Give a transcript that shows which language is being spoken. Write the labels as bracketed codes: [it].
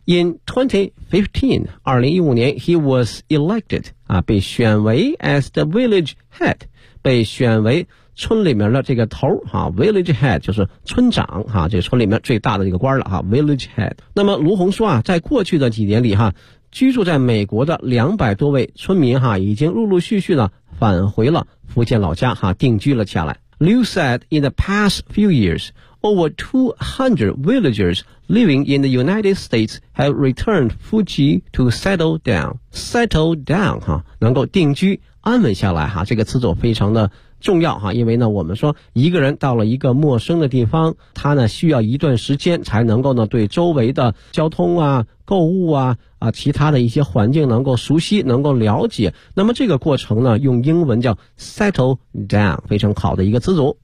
[zh] In 2015, 2015年 he was elected 啊，被选为 as the village head，被选为村里面的这个头哈 ，village head 就是村长哈，这个村里面最大的这个官了哈 ，village head。那么卢洪说啊，在过去的几年里哈，居住在美国的200多位村民哈，已经陆陆续续呢返回了福建老家哈，定居了下来。 [en] Liu said in the past few years, over 200 villagers living in the United States have returned Fuji to settle down. [zh] Settle down 哈，能够定居安稳下来哈，这个词组非常的。重要哈，因为呢我们说一个人到了一个陌生的地方，他呢需要一段时间才能够呢对周围的交通啊、购物啊、其他的一些环境能够熟悉，能够了解。那么这个过程呢用英文叫 settle down， 非常好的一个词组。